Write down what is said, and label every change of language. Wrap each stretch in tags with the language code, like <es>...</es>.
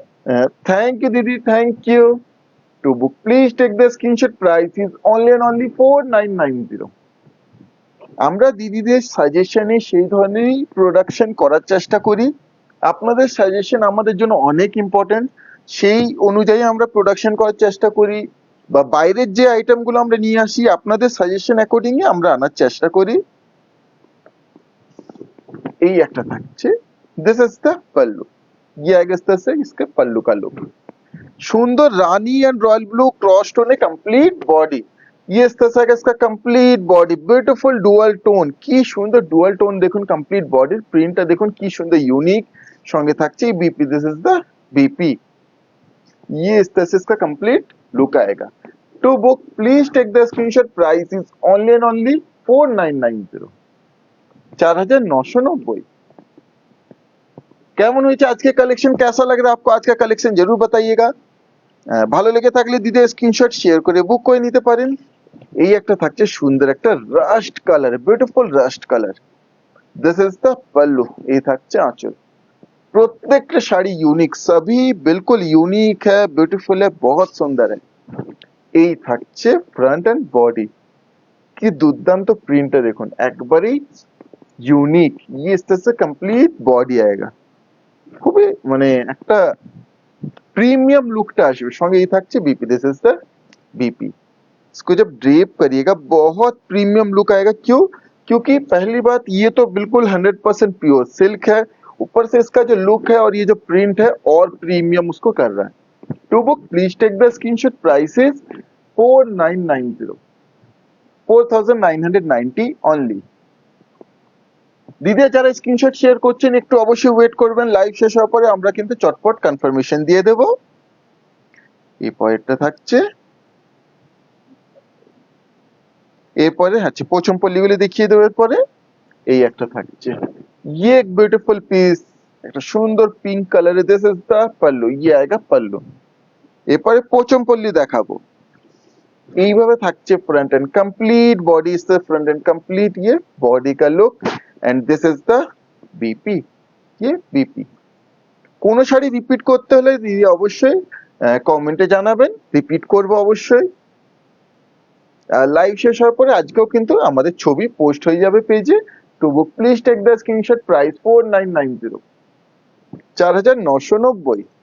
<en>Thank you दीदी, thank you. To book please take the screenshot, price is only and only 4990।</en> <bn>আমরা দিদিদের সাজেশনে সেই ধরনেরই প্রোডাকশন করার চেষ্টা করি। আপনাদের সাজেশন আমাদের জন্য অনেক ইম্পর্টেন্ট, সেই অনুযায়ী আমরা প্রোডাকশন করার চেষ্টা করি, বা বাইরের যে আইটেম গুলো আমরা নিয়ে আসি আপনাদের সাজেশন অ্যাকর্ডিংলি আমরা আনার চেষ্টা করি। এই একটা থাকছে।</bn> <en>This is the pallu.</en> <hi>ये आएगा इस तरह से इसके पल्लू का लुक। सुंदर रानी and royal blue cross tone है कंप्लीट बॉडी। ये इस तरह से आएगा इसका complete body.</hi> <en>beautiful dual tone,</en> <bn>কি সুন্দর ডুয়াল টোন দেখুন। কমপ্লিট বডির প্রিন্টটা দেখুন কি সুন্দর ইউনিক, সঙ্গে থাকছে BP.</bn> <en>This is the BP.</en> <hi>ये इस तरह से इसका कंप्लीट लुक आएगा।</hi> <en>To book please take the screenshot, price is only and only 4990, 4990।</en> <bn>কেমন হয়েছে আজকে কালেকশন,</bn> <hi>कैसा लग रहा है आपको आज का कलेक्शन, जरूर बताइएगा।</hi> <bn>ভালো লেগে থাকলে দিদি স্ক্রিনশট শেয়ার করে বুক করে নিতে পারেন। এই একটা থাকছে সুন্দর একটা rushed colour, beautiful rushed colour.</bn> <en>This is the pallu.</en> <bn>এই থাকছে আঁচল। প্রত্যেকটা শাড়ি ইউনিক, সবই বিলকুল ইউনিক</bn> <hi>है, ब्यूटीफुल है, बहुत सुंदर है।</hi> <bn>এই থাকছে ফ্রন্ট এন্ড বডি। কি দুর্দান্ত প্রিন্টটা দেখুন, একবারেই ইউনিক।</bn> <hi>ये इस तरह से कंप्लीट बॉडी आएगा।</hi> <bn>খুবই মানে একটা प्रीमियम लुकটা আসবে। সঙ্গে এই থাকছে BP.</bn> <en>This is the BP.</en> <hi>इसको जब ड्रेप करिएगा बहुत प्रीमियम लुक आएगा। क्यों? क्योंकि पहली बात ये तो बिल्कुल 100% प्योर सिल्क है, ऊपर से इसका जो लुक है और ये जो प्रिंट है और प्रीमियम उसको कर रहा है।</hi> <en>To book please take the screenshot, price is 4990, 4990 only।</en> <bn>দিদিরা যারা স্ক্রিনশট শেয়ার করছেন একটু অবশ্যই ওয়েট করবেন, লাইভ শেষ হওয়ার পরে আমরা কিন্তু চটপট কনফার্মেশন দিয়ে দেব। এই পরেরটা থাকছে, এরপরে হচ্ছে পোচমপল্লিগুলি দেখিয়ে দেওয়ার পরে এই একটা থাকছে।</bn> <hi>ये एक ब्यूटीफुल पीस,</hi> <bn>একটা সুন্দর পিঙ্ক কালারে।</bn> <en>This is the pallu.</en> <hi>ये आएगा पल्लू।</hi> <bn>এরপরে পোচমপল্লি দেখাবো। এইভাবে থাকছে</bn> <hi>फ्रंट एंड कंप्लीट बॉडी, इससे फ्रंट एंड कंप्लीट ये बॉडी का look,</hi> <en>And this is the BP.</en> <hi>ये बीपी।</hi> <bn>কোন শাড়ি রিপিট করতে হলে দিদি অবশ্যই কমেন্টে জানাবেন, রিপিট করব অবশ্যই। লাইভ শেষ হওয়ার পরে আজকেও কিন্তু আমাদের ছবি পোস্ট হয়ে যাবে পেজে।</bn> <en>To book please take the screenshot, price 4990, 4990।</en>